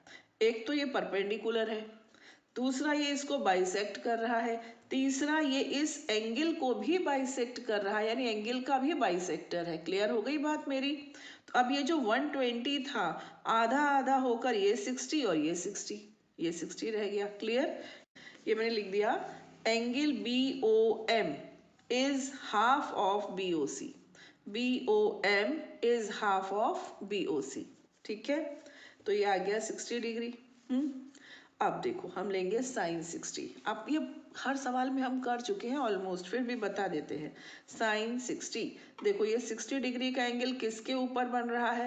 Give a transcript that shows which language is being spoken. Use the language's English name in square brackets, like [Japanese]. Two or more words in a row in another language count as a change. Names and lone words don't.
[Hindi] एक तो ये परपेंडिकुलर है, दूसरा ये इसको बाइसेक्ट कर रहा है, तीसरा ये इस एंगल को भी बाइसेक्ट कर रहा है, यानी एंगल का भी बाइसेक्टर है। क्लियर हो गई बात मेरी। तो अब ये जो 120 था, आधा आधा होकर ये 60 और ये 60 रह गया। क्लियर, ये मैंने लिख दिया [English] angle BOM is half of BOC. BOM is half of BOC. [Hindi] ठीक है, तो ये आ गया 60 डिग्री। अब देखो हम लेंगे साइन 60। अब ये हर सवाल में हम कर चुके हैं ऑलमोस्ट, फिर भी बता देते हैं। साइन 60, देखो ये 60 डिग्री का एंगल किसके ऊपर बन रहा है?